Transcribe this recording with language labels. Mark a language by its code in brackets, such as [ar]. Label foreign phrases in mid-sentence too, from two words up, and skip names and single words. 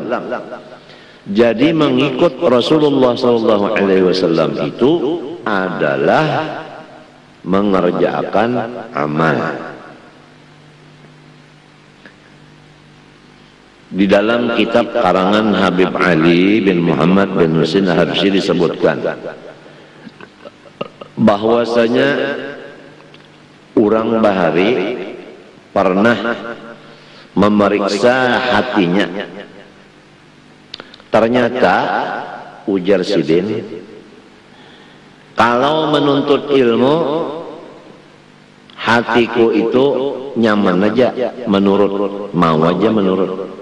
[id] Jadi mengikut Rasulullah SAW itu adalah mengerjakan amal. Di dalam kitab karangan Habib Ali bin Muhammad bin Husain Al-Habsyi disebutkan bahwasanya orang bahari pernah memeriksa hatinya. [bjn] Ternyata ujar Sidin, kalau menuntut ilmu hatiku itu nyaman aja, menurut, mau aja menurut.